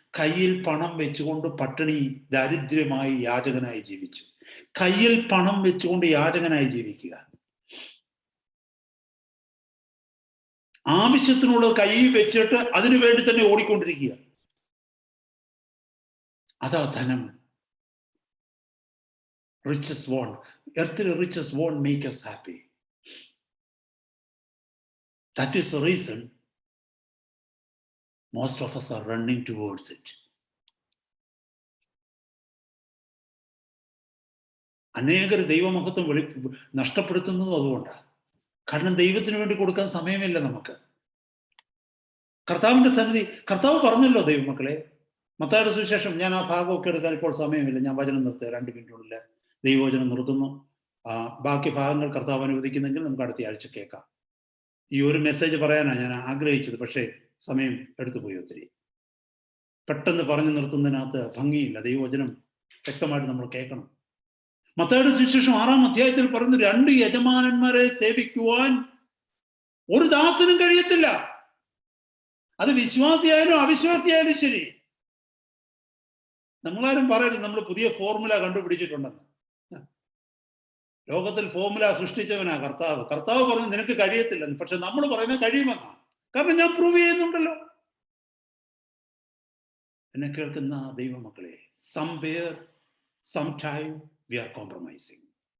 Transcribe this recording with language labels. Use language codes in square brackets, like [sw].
[ml] കയ്യിൽ പണം വെച്ചുകൊണ്ട് പട്ടിണി ദാരിദ്ര്യമായി യാചകനായി ജീവിച്ചു. കയ്യിൽ പണം വെച്ചുകൊണ്ട് യാചകനായി ജീവിക്കുക. ആവശ്യത്തിനുള്ളത് കയ്യിൽ വെച്ചിട്ട് അതിനു വേണ്ടി തന്നെ ഓടിക്കൊണ്ടിരിക്കുക. അതാ ധനം. [en] Riches won't, earthly riches won't make us happy. That is the reason most of us are running towards it. [ml] അനേകർ ദൈവമഹത്വം നഷ്ടപ്പെടുത്തുന്നതും അതുകൊണ്ടാണ്. കാരണം ദൈവത്തിന് വേണ്ടി കൊടുക്കാൻ സമയമില്ല നമുക്ക്. കർത്താവിന്റെ സന്നിധി, കർത്താവ് പറഞ്ഞല്ലോ ദൈവമക്കളെ, മത്തായിയുടെ സുവിശേഷം, ഞാൻ ആ ഭാഗമൊക്കെ എടുക്കാൻ ഇപ്പോൾ സമയമില്ല, ഞാൻ വചനം നിർത്തുക, 2 മിനിറ്റിനുള്ളിൽ ദൈവവചനം നിർത്തുന്നു. ബാക്കി ഭാഗങ്ങൾ കർത്താവ് അനുവദിക്കുന്നെങ്കിൽ നമുക്ക് അടുത്ത ആഴ്ച കേൾക്കാം. ഈ ഒരു മെസ്സേജ് പറയാനാണ് ഞാൻ ആഗ്രഹിച്ചത്, പക്ഷേ സമയം എടുത്തുപോയി ഒത്തിരി. പെട്ടെന്ന് പറഞ്ഞു നിർത്തുന്നതിനകത്ത് ഭംഗിയില്ല. ദൈവവചനം വ്യക്തമായിട്ട് നമ്മൾ കേൾക്കണം. മത്തായിയുടെ സുവിശേഷം 6-ാം അധ്യായത്തിൽ പറയുന്നു, 2 യജമാനന്മാരെ സേവിക്കുവാൻ ഒരു ദാസനും കഴിയത്തില്ല. അത് വിശ്വാസിയായാലും അവിശ്വാസിയായാലും ശരി. നമ്മളാരും പറയരുത് നമ്മൾ പുതിയ ഫോർമുല കണ്ടുപിടിച്ചിട്ടുണ്ടെന്ന്. ലോകത്തിൽ ഫോർമുല സൃഷ്ടിച്ചവനാ കർത്താവ്. കർത്താവ് പറഞ്ഞു നിനക്ക് കഴിയത്തില്ലെന്ന്. പക്ഷെ നമ്മൾ പറയുന്നത് കഴിയുമെന്നാണ്. കാരണം ഞാൻ പ്രൂവ് ചെയ്യുന്നുണ്ടല്ലോ. എന്നെ കേൾക്കുന്ന ദൈവമക്കളെ, [en] somewhere, sometime we are compromising.